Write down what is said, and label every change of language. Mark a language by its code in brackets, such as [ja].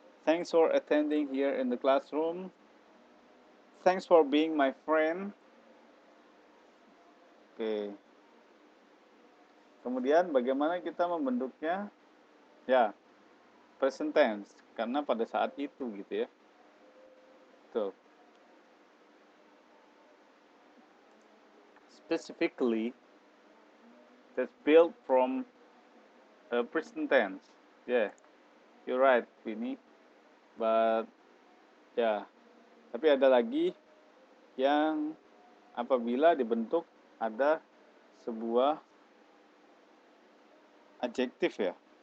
[en] Thanks for attending here in the classroom. Thanks for being my friend. Oke. [id] Kemudian bagaimana kita membentuknya? Ya, present tense. Karena pada saat itu gitu ya. Tuh. [en] Specifically, that's built from present tense. Yeah, you're right, Winnie. But [id] ya, tapi ada lagi yang apabila dibentuk ada sebuah adjektif ya.